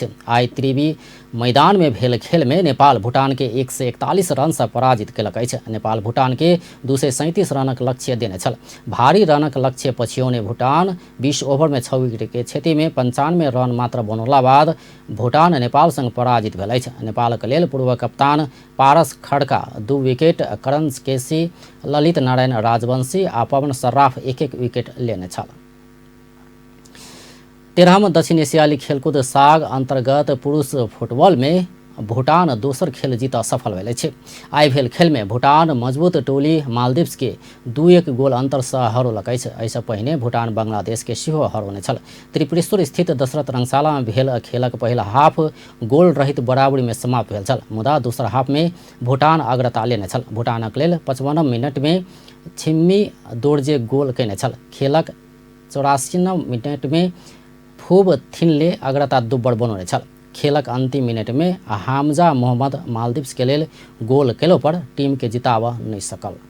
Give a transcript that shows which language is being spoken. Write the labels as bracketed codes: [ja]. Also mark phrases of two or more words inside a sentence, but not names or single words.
[mai] आइ त्रिवी मैदान में भेल खेल में नेपाल भूटान के 141 रन से पराजित कयलक अछि। नेपाल भूटान के 237 रनक लक्ष्य देने छल। भारी रनक लक्ष्य पछिओने भूटान 20 ओवर में 6 विकेट के क्षति में 95 रन मात्र बनौला बाद भूटान नेपाल संग पराजित भेल अछि। नेपालक लेल पूर्व कप्तान पारस खड्का 2 विकेट, करण केसी, ललित नारायण राजवंशी आ पवन सर्राफ 1-1 विकेट लेने छल। 13हम दक्षिण एशियाली खेलकूद साग अंतर्गत पुरुष फुटबॉल में भूटान दोसर खेल जीतऽ सफल भेल अछि। आइ भेल खेल में भूटान मजबूत टोली मालदीव्स के 2-1 गोल अंतर से हरौलक अछि। एहिसँ पहिने भूटान बांग्लादेश के सेहो हरौने छल। त्रिपुरेश्वर स्थित दशरथ रंगशाला में भेल खेलक पहिल हाफ गोल रहित बराबरी में समाप्त भेल छल। मुदा दोसर हाफ में भूटान अग्रता लेने छल। भूटानक लेल 55 मिनट में छिम्मी दोर्जे गोल कयने छल। खेलक 84 मिनट में फूब थिनले अग्रता दुब्बर बनौने छल। खेलक अंतिम मिनट में हामजा मोहम्मद मालदीव्स के लेल गोल केलो पर टीम के जिताबऽ नहीं सकल।